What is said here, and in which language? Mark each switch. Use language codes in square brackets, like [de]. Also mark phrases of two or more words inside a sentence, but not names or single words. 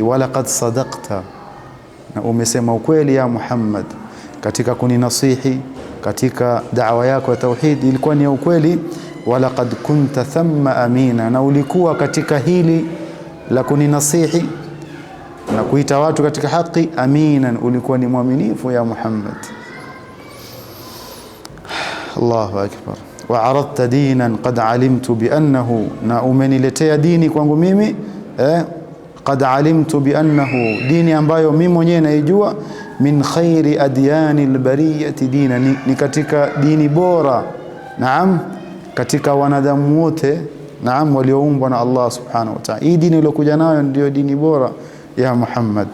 [ar] ولقد صدقت, [sw] na umesema ukweli ya Muhammad katika kuninasihi, katika da'wa yako ya tauhid ilikuwa ni ukweli. [ar] ولقد كنت ثم أمينا, [sw] na ulikuwa katika hili la kuninasihi na kuita watu katika haki, aminan, ulikuwa ni mwaminifu ya Muhammad. [ar] الله أكبر. وعرضت دينا قد علمت بأنه, [sw] na umeniletea dini kwangu mimi [ar] قد علمت بأنه, [sw] dini ambayo mimi mwenyewe naijua, [ar] من خير أديان البرية دينا, [sw] ni katika dini bora, naam, katika wanadamu wote, naam, walioumbwa na Allah [ar] سبحانه وتعالى. [sw] Hii dini iliyokuja nayo ndio dini bora ya Muhammad.